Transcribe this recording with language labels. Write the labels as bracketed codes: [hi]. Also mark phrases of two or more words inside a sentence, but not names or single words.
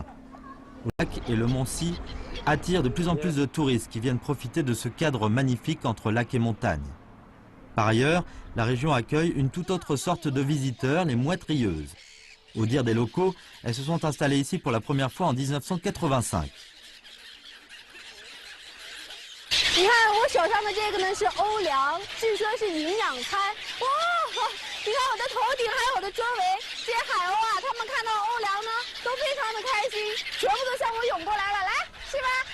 [fr] Le lac et le mont Si attirent de plus en plus de touristes qui viennent profiter de ce cadre magnifique entre lac et montagne. Par ailleurs, la région accueille une toute autre sorte de visiteurs, les mouettes rieuses. Au dire des locaux, elles se sont installées ici pour la première fois en 1985. [zh] 你看我手上的这个呢是欧粮，据说是营养餐。哇，你看我的头顶还有我的周围这些海鸥啊，它们看到欧粮呢都非常的开心，全部都向我涌过来了，来吃吧。